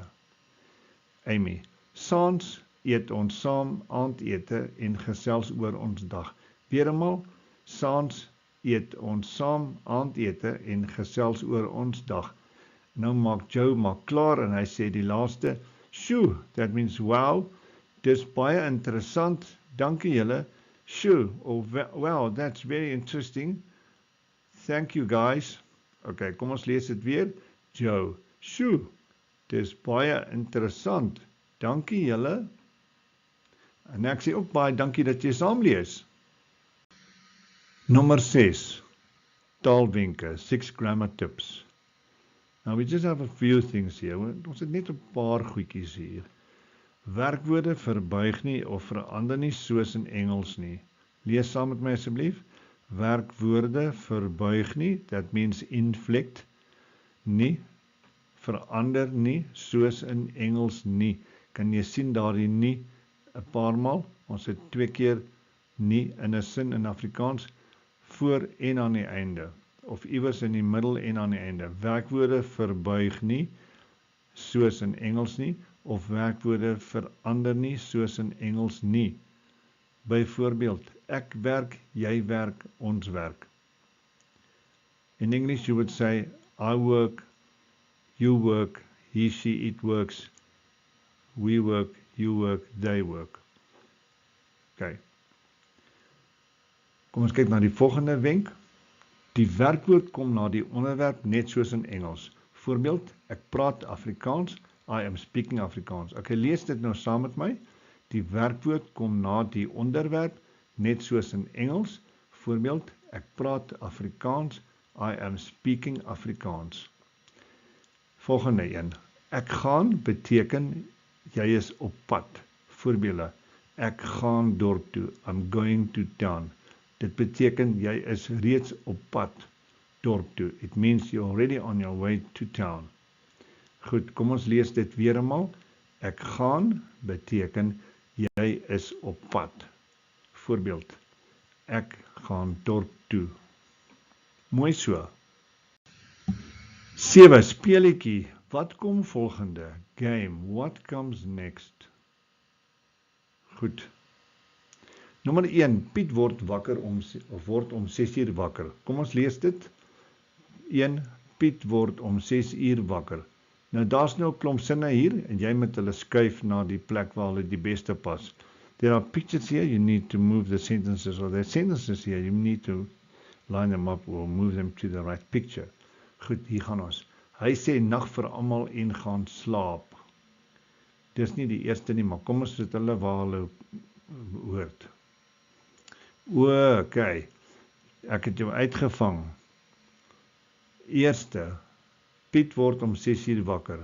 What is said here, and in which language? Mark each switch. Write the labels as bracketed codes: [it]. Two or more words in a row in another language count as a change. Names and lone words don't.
[af] Amy, saans eet ons saam aandete en gesels oor ons dag. Weer eenmaal, saans eet ons saam aandete en gesels oor ons dag. Nou maak Joe maak klaar en hy sê die laaste, shoo, [en] that means wow, [af] dis baie interessant, dankie julle, shoo, [en] oh wow, that's very interesting, thank you guys. [af] Okay, kom ons lees dit weer, Joe, shoo, dis baie interessant, dankie julle, en ek sê ook baie dankie dat jy saam lees. Nommer 6, taalwenke, 6 [en] grammar tips. Now we just have a few things here, [af] ons het net 'n paar goedjies hier. Werkwoorde verbuig nie of verander nie soos in Engels nie. Lees saam met my asseblief. Werkwoorde verbuig nie, [en] that means inflect, [af] nie, verander nie soos in Engels nie. Kan jy sien daardie nie 'n paar maal? Ons het 2 keer nie in 'n sin in Afrikaans voor en aan die einde, of iewers in die middel en aan die einde. Werkwoorde verbuig nie soos in Engels nie, of werkwoorde verander nie soos in Engels nie. Byvoorbeeld, ek werk, jy werk, ons werk. [en] In English you would say, I work, you work, he, she, it works, we work, you work, they work. [af] Okay. Kom ons kyk na die volgende wenk. Die werkwoord kom na die onderwerp net soos in Engels. Voorbeeld, ek praat Afrikaans, [en] I am speaking Afrikaans. [af] Okay, lees dit nou saam met my. Die werkwoord kom na die onderwerp net soos in Engels. Voorbeeld, ek praat Afrikaans, [en] I am speaking Afrikaans. [af] Volgende een. Ek gaan beteken jy is op pad. Voorbeelde, ek gaan dorp toe, [en] I'm going to town. [af] Dit beteken jy is reeds op pad dorp toe. [en] It means you're already on your way to town. [af] Goed, kom ons lees dit weer eenmaal. Ek gaan beteken jy is op pad. Voorbeeld, ek gaan dorp toe. Mooi so. 7. Speletjie. Wat kom volgende? [en] Game. What comes next? [af] Goed. Nommer 1. Piet word om 6 uur wakker. Kom ons lees dit. 1. Piet word om 6 uur wakker. Nou daar's nou 'n klomp sinne hier en jy moet hulle skuif na die plek waar hulle die beste pas. [en] There are pictures here, you need to move the sentences, or there are sentences here, you need to line them up or move them to the right picture. [af] Goed, hier gaan ons. Hy sê nag vir almal en gaan slaap. Dis nie die eerste nie, maar kom ons sit hulle waar hulle hoort. Okay, ek het jou uitgevang. Eerste, Piet word om 6 uur wakker.